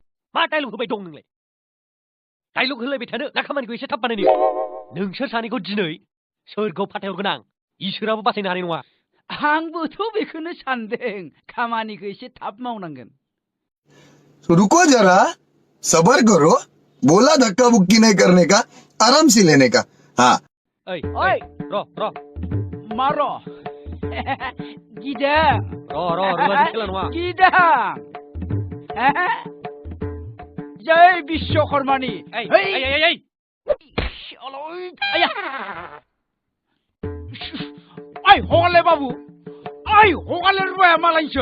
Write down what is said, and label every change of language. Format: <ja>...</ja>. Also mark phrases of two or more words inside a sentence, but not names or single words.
<brx>मा डाइलग होबाय दं नोंलाय डाइलग होलायबाय थानो ना खामानिखौ एसे थाब बानायनो नोंसोर सानैखौ दिनै सोरगोआव फाथायहरगोन आं इसोराबो बासायनो हानाय नङा आंबोथ' बेखौनो सानदों खामानिखौ एसे थाब मावनांगोन</brx> <hi>तो रुको जरा सबर करो बोला धक्का बुक्की नहीं करने का आराम से लेने का हाँ ओइ ओइ र</hi> <brx>मा र' गिदों रुवानि खेला नङा गिदों जय बिश्वकर्मानि ओइ है ओइ ओइ ओइ आया ओइ हगारलाय बाबु ओइ हगारलाय रुवाया मालायसो</brx>